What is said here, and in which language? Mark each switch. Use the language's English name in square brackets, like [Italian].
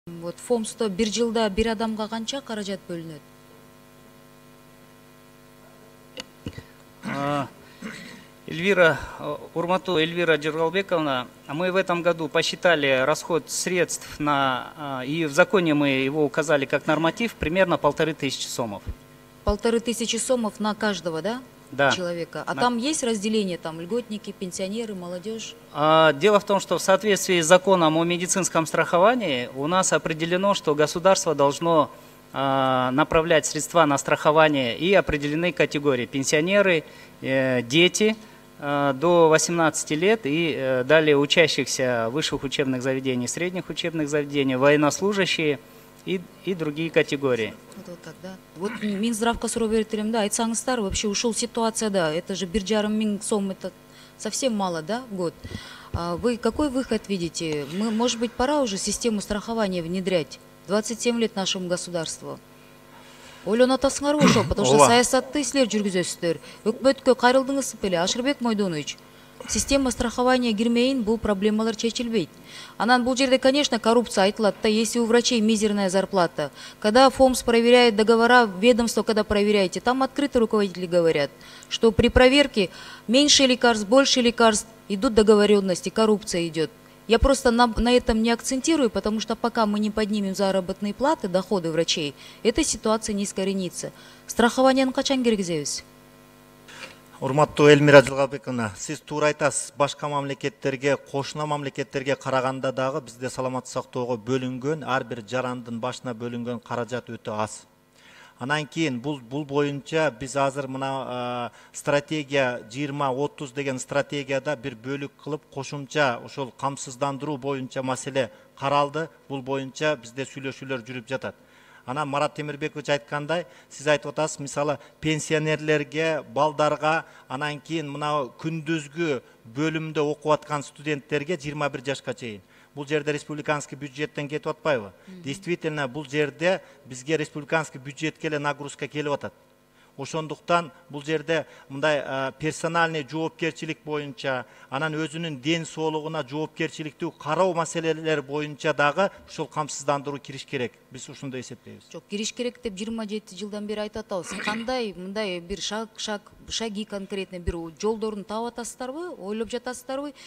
[Kyrgyz] Вот ФОМСто бир жылда бир адамга канча каражат бөлүнөт? [Russian] Эльвира, Урмату Эльвира Джергалбековна, мы в этом году посчитали расход средств и в законе мы его указали как норматив, примерно 1500 сомов. 1500 сомов на каждого, да? Да. Человека. А там есть разделение, там льготники, пенсионеры, молодежь? Дело в том, что в соответствии с законом о медицинском страховании у нас определено, что государство должно направлять средства на страхование и определены категории: пенсионеры, дети до 18 лет и далее учащихся высших учебных заведений, средних учебных заведений, военнослужащие и другие категории. Вот так, да. Вот [Kyrgyz] Минздравка суроо берет элем, [Russian] да, айтсаңыздар, вообще ушел ситуация, да, это же 1,5 миң сом, это совсем мало, да, в год. Вы какой выход видите? Может быть, пора уже систему страхования внедрять? 27 лет нашему государству. [Kyrgyz] Ойлонотасыңар ошол, [Russian] потому что [Kyrgyz] саясатты силер жүргүзөсүздөр. Өкмөткө кайрылдыңыз беле, Ашырбек Мойдонович? Система страхования кирмейин, бул проблемалар чечилбейт. Анан бул жерде, конечно, коррупция айтылат да, [Russian] если у врачей мизерная зарплата. Когда ФОМС проверяет договора, ведомство, когда проверяете, там открыто руководители говорят, что при проверке меньше лекарств, больше лекарств, идут договоренности, коррупция идет. Я просто на этом не акцентирую, потому что пока мы не поднимем заработные платы, доходы врачей, эта ситуация не искоренится. [Kyrgyz] Страхование качан киргизебиз? Урматтуу Эльмира Жылгабековна, сиз туура айтасыз. Башка мамлекеттерге, кошуна мамлекеттерге караганда дагы бизде саламаттык сактоого бөлүнгөн, ар бир жарандын башына бөлүнгөн каражат өтө аз. Анан кийин бул боюнча биз азыр мына стратегия 20-30 деген стратегияда бир бөлүк кылып кошумча ошол камсыздандыруу боюнча маселе каралды. Бул боюнча бизде сүйлөшүүлөр жүрүп жатат. Анан Марат Темирбекович айткандай, сиз айтып атасыз, мисалы пенсионерлерге, балдарга, анан кийин мына күндүзгү бөлүмдө окуп аткан студенттерге 21 жашка чейин. Бул жерде республиканский бюджеттен кетип атпайбы? Действительно, бул жерде бизге республиканский бюджетке эле нагрузка келип атат. Ошондуктан бул жерде мындай персональный жоопкерчилик боюнча, анан өзүнүн ден соолугуна жоопкерчиликтүү кароо маселелери боюнча дагы ушул камсыздандыруу кириш керек. Биз ушундай эсептейбиз. Жок, кириш керек деп 27 жылдан бери айтып атабыз. Кандай мындай бир шаги конкретно бир жолдорун таап атасыздарбы? Ойлоп жатасыздарбы?